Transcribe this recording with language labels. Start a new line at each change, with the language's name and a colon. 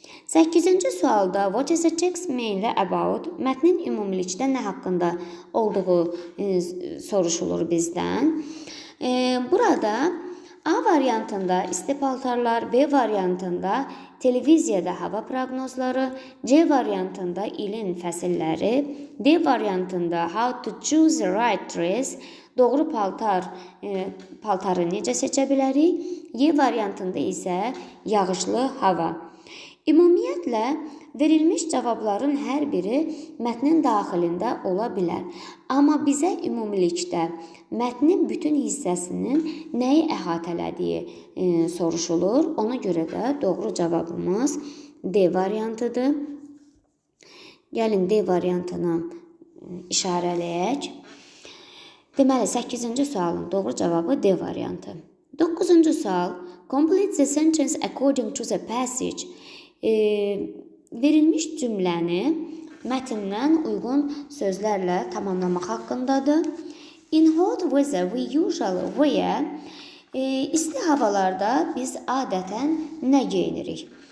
Azerbaijani: 8-ci sualda
English: what is the text mainly about?
Azerbaijani: Mətnin ümumilikdə nə haqqında olduğu soruşulur bizdən. Burada A variantında isti paltarlar, B variantında televiziyada hava proqnozları, C variantında ilin fəsilləri, D variantında
English: how to choose the right dress,
Azerbaijani: doğru paltarı necə seçə bilərik, Y variantında isə yağışlı hava. Ümumiyyətlə, verilmiş cavabların hər biri mətnin daxilində ola bilər. Amma bizə ümumilikdə mətnin bütün hissəsinin nəyi əhatələdiyi soruşulur. Ona görə də doğru cavabımız D variantıdır. Gəlin D variantını işarələyək. Deməli, 8-ci sualın doğru cavabı D variantı. 9-cu sual.
English: Complete the sentence according to the passage.
Azerbaijani: Verilmiş cümləni mətndən uyğun sözlərlə tamamlamaq haqqındadır.
English: In hot weather we usually wear.
Azerbaijani: İsti havalarda biz adətən nə geyinirik?